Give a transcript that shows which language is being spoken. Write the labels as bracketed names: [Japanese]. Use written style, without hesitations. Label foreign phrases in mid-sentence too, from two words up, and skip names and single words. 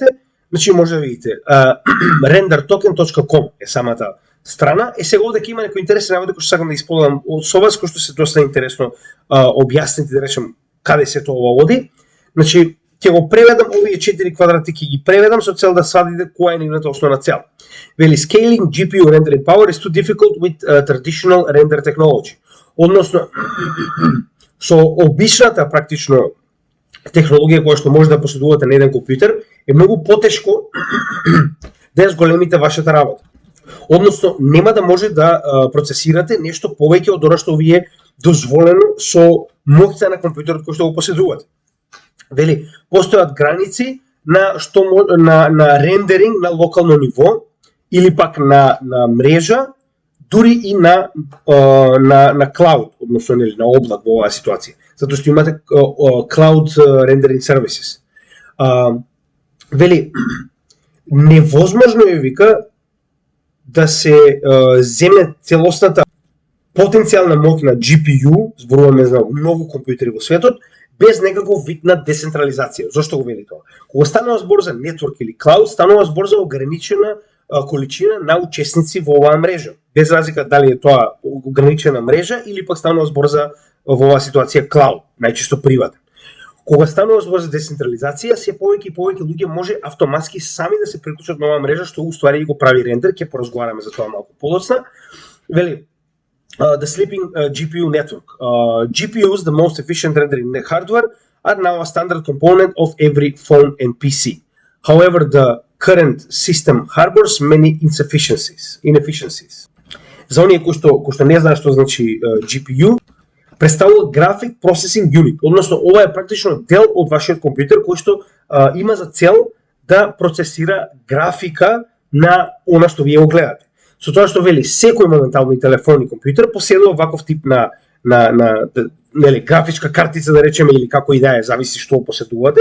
[Macedonian] Значи може да видите rendertoken.com е самата страна. Сега овде ќе има некои интересни работи кои што сакам да исполнам со вас, кои што се доста интересно објаснети, да речем каде се тоа води. Значи ќе го преведам овие 4 квадрати, ќе ги преведам со цел да сватите која е нивната основна цел. [English] Вели scaling GPU rendering power is too difficult with traditional render technology. [Macedonian] Односно со обичната практично технологија која што може да поседувате на еден компјутер е многу потешко да ја зголемите вашата работа. Односно нема да може да процесирате нешто повеќе од она што ви е дозволено со моќта на компјутерот кој што го поседувате. Вели постојат граници на рендеринг на локално ниво или пак на мрежа, дури и на cloud, односно на облак во оваа ситуација. Затоа што имате [English] cloud rendering services. [Macedonian] Вели, невозможно е, вика, да се земе целосната потенцијална моќ на GPU, зборуваме за многу компјутери во светот, без некаков вид на децентрализација. Зошто го вели тоа? Кога станува збор за network или cloud, станува збор за ограничена количина на учесници во оваа мрежа. Без разлика дали е тоа ограничена мрежа или пак станува збор за во оваа ситуација cloud, најчесто приватен. Кога станува збор за децентрализација, се повеќе и повеќе луѓе може автоматски сами да се приклучат на оваа мрежа, што уствари го прави рендер, ќе поразговараме за тоа малку подоцна. Вели, [English] the sleeping GPU network. GPUs, the most efficient rendering hardware, are now a standard component of every phone and PC. However, the current system harbors many inefficiencies. [Macedonian] За оние кои што не знаат што значи GPU, представува [English] Graphic Processing Unit, [Macedonian] односно ова е практично дел од вашиот компјутер кој што има за цел да процесира графика на она што вие го гледате. Со тоа што вели секој моментално и телефон и компјутер поседува ваков тип на нели графичка картица да речеме или како и да е, зависи што поседувате.